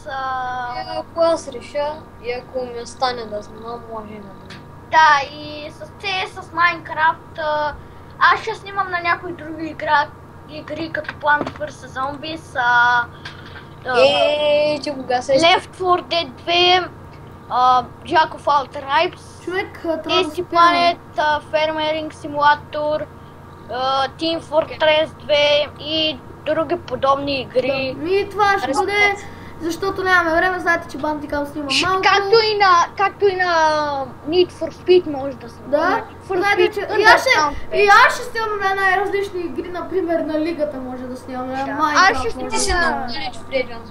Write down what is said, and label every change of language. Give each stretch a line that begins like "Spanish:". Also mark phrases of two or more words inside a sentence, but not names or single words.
Bulgarian: Ако аз реша и ако ми остане да снимам, може и на други. Да, и с CS, с Майнкрафт. Аз ще снимам на някои други игри, като Plants vs Zombies, че кога се... Left 4 Dead 2, Jack of all tribes, Tasty Planet, Farming Simulator, Team Fortress 2 и други подобни игри. И това ще бъде, защото нямаме време, знаете, че Бантикам снима малко. Както и на Need for Speed може да снима. Да, знаете, че и аз ще снимам на най-различни игри, например на Лигата може да снимам, на Minecraft.